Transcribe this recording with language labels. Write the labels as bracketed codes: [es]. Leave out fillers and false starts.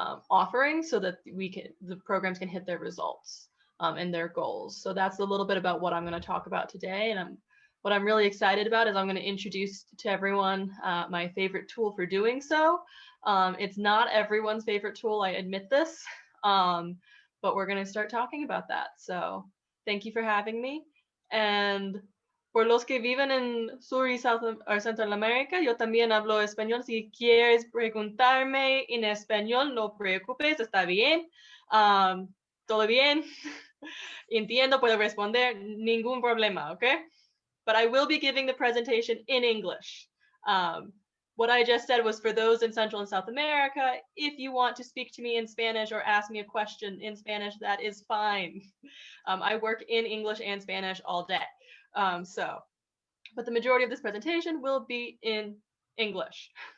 [en] offerings so that the programs can hit their results and their goals. So that's a little bit about what I'm going to talk about today, and I'm what I'm really excited about is I'm going to introduce to everyone my favorite tool for doing so. It's not everyone's favorite tool, I admit this, but we're going to start talking about that. So thank you for having me. [es] And por los que viven en Sur y South or Central America, yo también hablo español. Si quieres preguntarme en español, no preocupes, está bien. Todo bien. Entiendo, puedo responder, ningún problema, okay? [en] But I will be giving the presentation in English. What I just said was for those in Central and South America. If you want to speak to me in Spanish or ask me a question in Spanish, that is fine. I work in English and Spanish all day. But the majority of this presentation will be in English.